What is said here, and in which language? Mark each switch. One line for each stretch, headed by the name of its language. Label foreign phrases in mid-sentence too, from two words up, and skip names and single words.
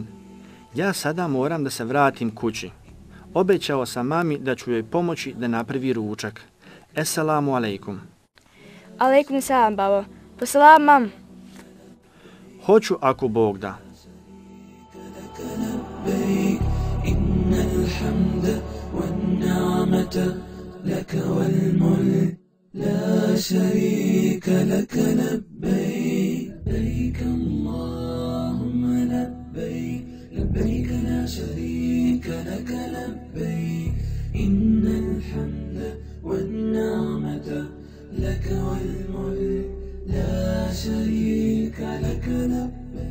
Bosnian: Ja sada moram da se vratim kući. Obećao sam mami da ću joj pomoći da napravi ručak.
Arabic: السلام عليكم. عليكم السلام,
Bosnian: babo. Posalam, mam. Hoću ako Bog da.
Arabic: إن الحمد والنعمة لك والملك لا شريك لك لبيك لبيك اللهم لبيك لبيك لا شريك لك لبيك إن الحمد والنعمة لك والملك لا شريك لك لبيك